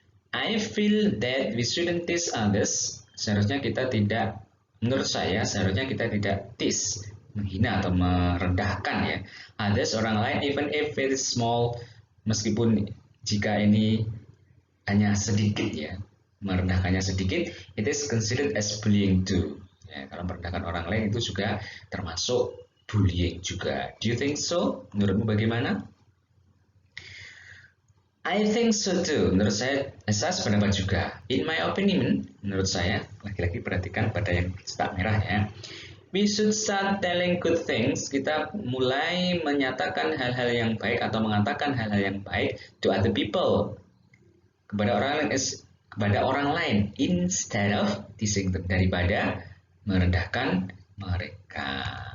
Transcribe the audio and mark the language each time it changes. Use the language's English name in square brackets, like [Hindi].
[English] I feel that we shouldn't tease others. [Indonesian] Seharusnya kita tidak, menurut saya, seharusnya kita tidak tease, menghina atau merendahkan ya. [English] Others, orang lain, even if it is small, [Indonesian] meskipun jika ini hanya sedikit ya, merendahkannya sedikit, [English] it is considered as bullying too. [Indonesian] Ya, kalau merendahkan orang lain itu juga termasuk bullying juga. [English] Do you think so? [Indonesian] Menurutmu bagaimana? [English] I think so too. [Indonesian] Menurut saya sependapat juga. [English] In my opinion, [Indonesian] menurut saya, lagi-lagi perhatikan pada yang cetak merah ya. [English] We should start telling good things. [Indonesian] Kita mulai menyatakan hal-hal yang baik atau mengatakan hal-hal yang baik [English] to other people, [Indonesian] kepada orang lain [English] instead of teasing them, [Indonesian] daripada merendahkan mereka.